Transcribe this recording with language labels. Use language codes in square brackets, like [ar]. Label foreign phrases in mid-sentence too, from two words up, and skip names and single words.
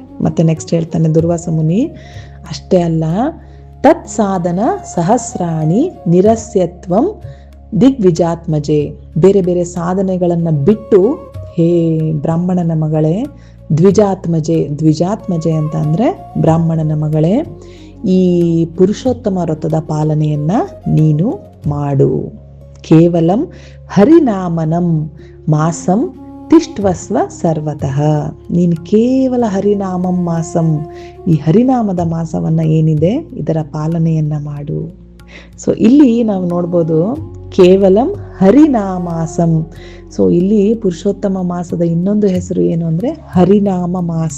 [kn] ಮತ್ತೆ ನೆಕ್ಸ್ಟ್ ಹೇಳ್ತಾನೆ ದುರ್ವಾಸ ಮುನಿ, ಅಷ್ಟೇ ಅಲ್ಲ, [sa] ತತ್ ಸಾಧನ ಸಹಸ್ರಾಣಿ ನಿರಸ್ಯತ್ವಂ ದಿಗ್ವಿಜಾತ್ಮಜೆ, [kn] ಬೇರೆ ಬೇರೆ ಸಾಧನೆಗಳನ್ನ ಬಿಟ್ಟು ಹೇ ಬ್ರಾಹ್ಮಣನ ಮಗಳೇ, ದ್ವಿಜಾತ್ಮಜೆ ಅಂತ ಅಂದ್ರೆ ಬ್ರಾಹ್ಮಣನ ಮಗಳೇ, ಈ ಪುರುಷೋತ್ತಮ ವ್ರತದ ಪಾಲನೆಯನ್ನ ನೀನು ಮಾಡು. [sa] ಕೇವಲಂ ಹರಿನಾಮನಂ ಮಾಸಂ ತಿಷ್ಟ್ವಸ್ವ ಸರ್ವತಃ, [kn] ನೀನು ಕೇವಲ [sa] ಹರಿನಾಮಂ ಮಾಸಂ, [kn] ಈ ಹರಿನಾಮದ ಮಾಸವನ್ನ ಏನಿದೆ ಇದರ ಪಾಲನೆಯನ್ನ ಮಾಡು. ಸೊ ಇಲ್ಲಿ ನಾವು ನೋಡ್ಬೋದು [sa] ಕೇವಲಂ ಹರಿನಾಮಾಸಂ. [kn] ಸೊ ಇಲ್ಲಿ ಪುರುಷೋತ್ತಮ ಮಾಸದ ಇನ್ನೊಂದು ಹೆಸರು ಏನು ಅಂದ್ರೆ ಹರಿನಾಮ ಮಾಸ.